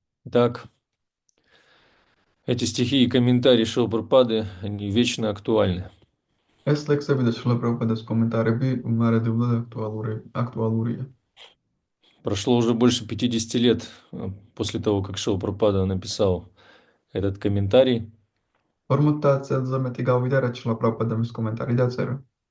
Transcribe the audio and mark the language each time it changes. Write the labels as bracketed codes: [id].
[ru] Так, эти стихи и комментарии Шилпрапады, они вечно актуальны. [ka] ეს ლექსები და შრილა პრაბჰუპადის კომენტარები მარადეულად აქტუალურია. [ru] Прошло уже больше 50 лет после того, как Шилпрапада написал этот комментарий. [ka] 50 წელზე მეტი გავიდა, რაც შრილა პრაბჰუპადამ ეს კომენტარი დაწერა.